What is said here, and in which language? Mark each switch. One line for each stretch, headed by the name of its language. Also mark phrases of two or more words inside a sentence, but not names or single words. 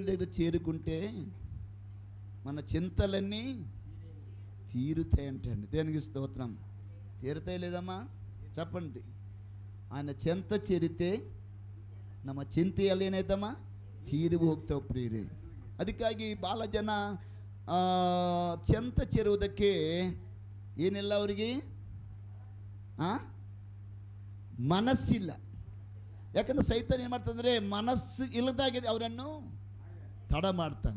Telugu: చేరుకుంటే మన చింతలన్నీ తీరుతాయి అంటండి. దేనికి స్తోత్రం. తీరుతాయి లేదమ్మా చెప్పండి. ఆయన చెంత చేరితే
Kannada: ನಮ್ಮ ಚಿಂತೆಯಲ್ಲಿ ಏನಾಯ್ತಮ್ಮ ತೀರಿ ಹೋಗ್ತಾವೆ ಪ್ರಿಯರೇ. ಅದಕ್ಕಾಗಿ ಭಾಳ ಜನ ಚೆಂತ ಸೇರುವುದಕ್ಕೆ ಏನಿಲ್ಲ ಅವರಿಗೆ ಮನಸ್ಸಿಲ್ಲ. ಯಾಕಂದ್ರೆ ಸೈತಾನ ಏನು ಮಾಡ್ತಂದರೆ ಮನಸ್ಸು ಇಲ್ಲದಾಗಿದೆ ಅವರನ್ನು ತಡ ಮಾಡ್ತಾನೆ.